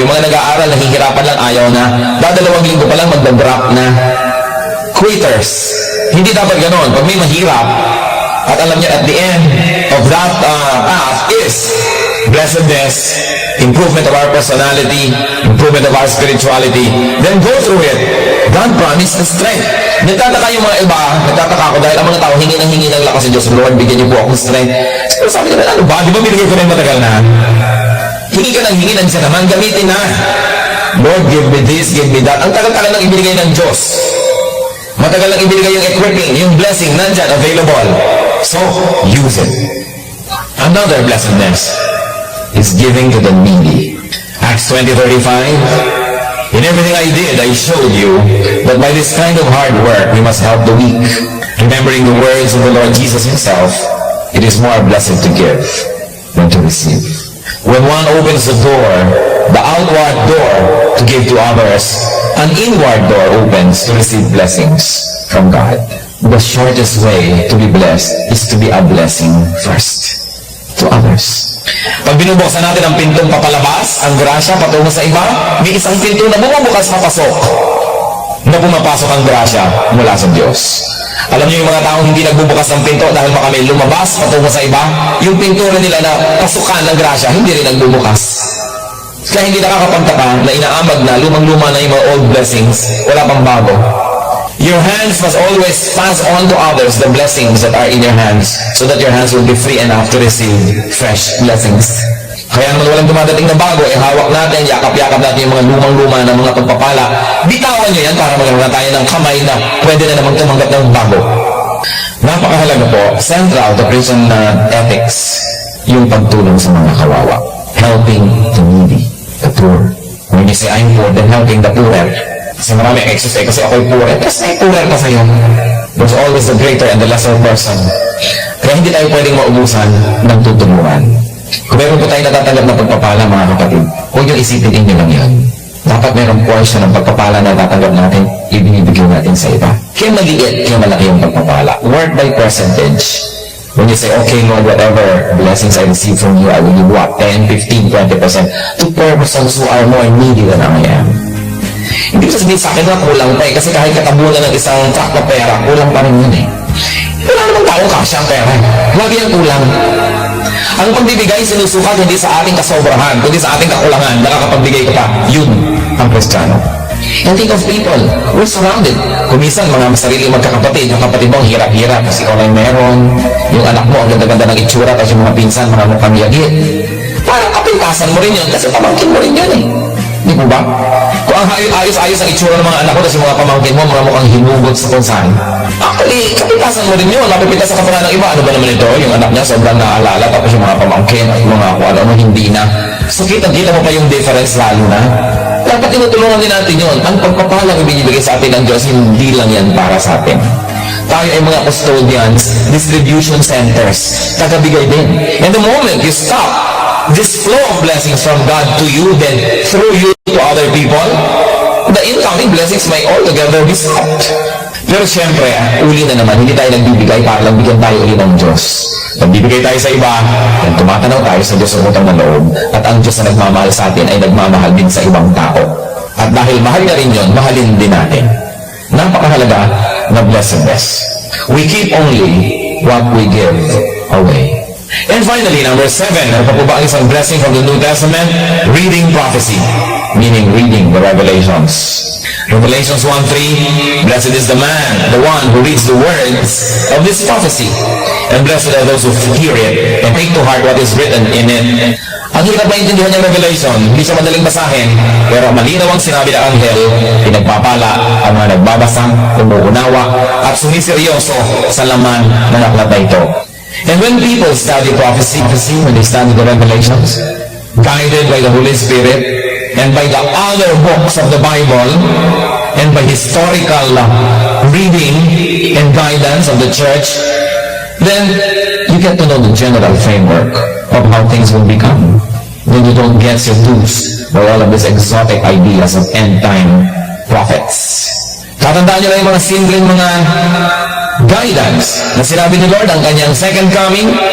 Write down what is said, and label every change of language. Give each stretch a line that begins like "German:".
Filipino: Yung mga nag-aaral, nahihirapan lang, ayaw na. Dadalawang linggo pa lang, magda-drop na. Quitters. Hindi dapat ganon. Pag may mahirap, at alam niya,
English: at the end of that path is blessedness, improvement of our personality, improvement of our spirituality, then go through it. God promised the strength.
Filipino: Nagtataka yung mga iba, nagtataka ako dahil ang mga tao hingi ng lakas sa Diyos. Lord, bigyan niyo po akong strength. Pero sabi nila, ano ba? Di ba binigay ko na yung matagal na? Hingi ka ng hingi, nandiyan naman, gamitin na.
English: Lord, give me this, give me that.
Filipino: Ang tagal-tagal lang ibinigay ng Diyos. Matagal lang ibinigay yung equipping, yung blessing, nandyan, available.
English: So, use it. Another blessedness is giving to the needy. Acts 20:35. In everything I did, I showed you that by this kind of hard work, we must help the weak. Remembering the words of the Lord Jesus Himself, it is more blessed to give than to receive. When one opens the door, the outward door to give to others, an inward door opens to receive blessings from God. The shortest way to be blessed is to be a blessing first to others.
Filipino: Pag binubuksan natin ang pintong papalabas, ang grasya patungo sa iba, may isang pinto na bumubukas papasok na pumapasok ang grasya mula sa Diyos. Alam niyo yung mga taong hindi nagbubukas ng pinto dahil baka may lumabas patungo sa iba, yung pinto na nila na pasukan ng grasya, hindi rin nagbubukas. Kaya hindi nakakapagtaka na inaamag na lumang-luma na yung mga old blessings, wala pang bago.
English: Your hands must always pass on to others the blessings that are in your hands so that your hands will be free enough to receive fresh blessings.
Filipino: Kaya naman walang dumadating na bago, hawak natin, yakap-yakap natin yung mga lumang-luma na mga pagpapala. Bitawan nyo yan para magkaroon na tayo ng kamay na pwede na namang tumanggap ng bago. Napakahalaga po,
English: central to Christian ethics,
Filipino: yung pagtulong sa mga kawawa.
English: Helping the needy, the poor. When you say, I'm poor, then helping the poor.
Filipino: Kasi marami excess kasi ako'y poor. Kasi may poorer pa sa'yo.
English: There's always the greater and the lesser person.
Filipino: Kaya hindi tayo pwedeng maubusan ng tutulungan. Kung meron po tayo natatanggap na pagpapala, mga kapatid, huwag yung isipin inyo lang yan. Dapat merong portion ng pagpapala na natatanggap natin, ibinibigay natin sa iba. Kaya maliit, kaya malaki yung pagpapala.
English: Work by percentage. When you say, okay, Lord, whatever blessings I receive from you, I will give what? 10, 15, 20% to persons who are more needy than I am.
Filipino: Hindi ko sabihin sa akin na kulang pa eh, kasi kahit katabunan ng isang truck na pera, kulang pa rin yun eh. Wala namang taong kasya ang pera. Lagi ang kulang. Ang pagbibigay sinusukat hindi sa ating kasobrahan, kundi sa ating kakulangan. Nakakapagbigay ka pa. Yun ang Kristiyano.
English: And think of people. We're surrounded.
Filipino: Kumisan, mga sarili magkakapatid. Yung kapatid mo ang hirap-hirap kasi ikaw lang meron. Yung anak mo ang ganda-ganda ng itsura kasi yung mga pinsan, mga mukhang yagit. Parang kapintasan mo rin yun kasi pamangkin mo rin yun eh. Di po ba? Kung ang ayos-ayos ang itsura ng mga anak ko kasi mga pamangkin mo, mga mukhang hinugot sa kung saan. Actually, kapintasan mo rin yun. Napipintas sa kapatid ng iba. Ano ba naman ito? Yung anak niya sobrang naalala tapos yung mga pamangkin at mga kung ano hindi na. So kita mo pa yung difference lalo na. Dapat tinutulungan din natin yun. Ang pagpapalang ibinibigay sa atin ng Diyos, hindi lang yan para sa atin. Tayo ay mga custodians, distribution centers, tagabigay din.
English: And the moment you stop this flow of blessings from God to you, then through you to other people, the incoming blessings may altogether be stopped.
Filipino: Pero siyempre, uli na naman, hindi tayo nagbibigay para lang bigyan tayo uli ng Diyos. Nagbibigay tayo sa iba, then tumatanaw tayo sa Diyos sa utang na loob, at ang Diyos na nagmamahal sa atin ay nagmamahal din sa ibang tao. At dahil mahal na rin yun, mahalin din natin. Napakahalaga na blessedness.
English: We keep only what we give away. And finally, number 7,
Filipino: ano pa po ba ang isang
English: blessing from the New Testament? Reading prophecy, meaning reading the Revelations.
Filipino: Revelations 1:3, blessed is the man, the one who reads the words of this prophecy, and blessed are those who hear it and take to heart what is written in it. Ang hirap maintindihan ng Revelation, hindi siya madaling basahin, pero malinaw ang sinabi ng anghel, pinagpapala ang mga nagbabasa, umuunawa, at sumiseryoso sa laman ng aklat na ito.
English: And when people study prophecy, when they study the Revelations, guided by the Holy Spirit, and by the other books of the Bible, and by historical reading and guidance of the church, then you get to know the general framework of how things will become. Then you don't get seduced by all of these exotic ideas of end-time prophets.
Filipino: Tatandaan nyo lang yung mga simpleng mga guidance na sinabi ni Lord ang kanyang second coming.